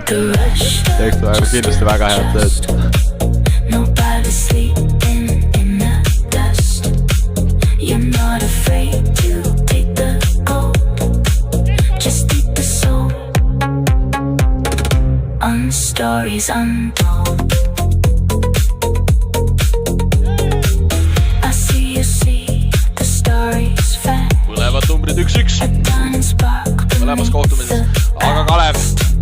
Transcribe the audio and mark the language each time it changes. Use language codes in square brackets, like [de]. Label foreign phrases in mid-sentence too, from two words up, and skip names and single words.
[et] Teeks ta kindlasti väga head tööd. [en] Stories untold. I see you see the stories fact. [et] Põlevad numbrid 1-1 mõlemas kohtumises, aga Kalev